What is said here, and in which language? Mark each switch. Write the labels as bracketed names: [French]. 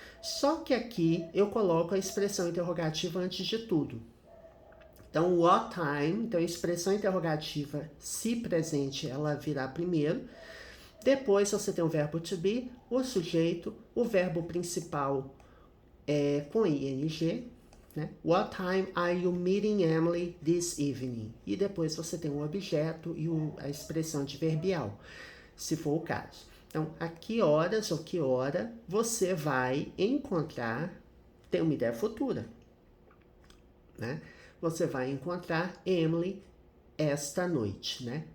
[Portuguese] Só que aqui eu coloco a expressão interrogativa antes de tudo. Então, what time, então a expressão interrogativa, se presente, ela virá primeiro. Depois você tem o verbo to be, o sujeito, o verbo principal com ing, né? [English] What time are you meeting Emily this evening? [Portuguese] E depois você tem o objeto e a expressão adverbial, se for o caso. Então, a que horas ou que hora você vai encontrar, tem uma ideia futura, né? Você vai encontrar Emily esta noite, né?